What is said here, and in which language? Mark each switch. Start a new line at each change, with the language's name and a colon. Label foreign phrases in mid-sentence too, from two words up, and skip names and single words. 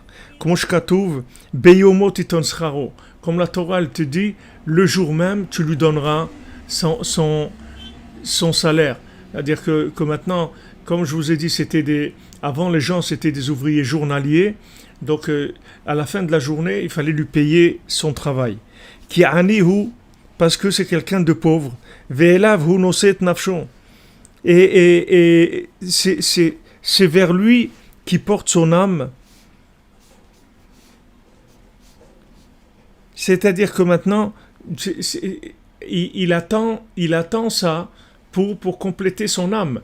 French: Comme la Torah elle te dit, le jour même tu lui donneras son salaire. C'est-à-dire que maintenant, comme je vous ai dit, avant les gens c'était des ouvriers journaliers, donc à la fin de la journée il fallait lui payer son travail.
Hebrew: כי עני הוא,
French: parce que c'est quelqu'un de pauvre.
Hebrew: ואליו הוא נושא נפשו.
French: Et c'est vers lui qui porte son âme. C'est-à-dire que maintenant il attend ça pour compléter son âme.